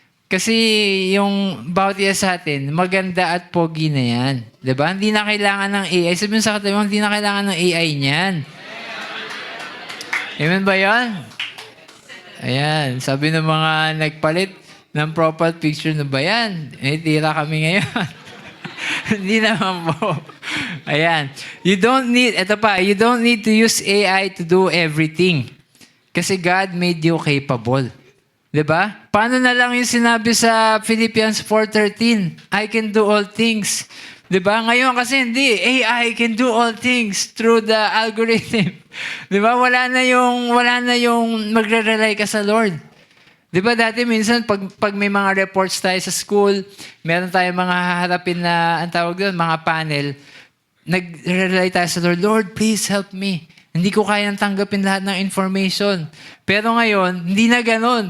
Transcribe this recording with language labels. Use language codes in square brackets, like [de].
[tl] Kasi yung bawat isa sa atin, maganda at pogi na yan. Di ba? Hindi na kailangan ng AI. Sabihin sa katabi mo, hindi na kailangan ng AI niyan. Amen ba yan? Ayan. Sabi ng mga nagpalit ng profile picture na ba yan? Tira kami ngayon. Hindi naman po. Ayan. [en] You don't need to use AI to do everything. [tl] Kasi [en] God made you capable. [tl] 'Di ba? Paano na lang yung sinabi sa Philippians 4:13? [en] I can do all things. [tl] 'Di ba? Ngayon kasi hindi. [en] AI can do all things through the algorithm. [tl] 'Di ba? Wala na yung magre-rely ka sa Lord. 'Di ba dati minsan pag may mga reports tayo sa school, meron tayong mga haharapin na ang tawag doon, mga panel, nagre-rely tayo sa Lord, Lord, please help me. Hindi ko kayang tanggapin lahat ng information. Pero ngayon, hindi na ganoon.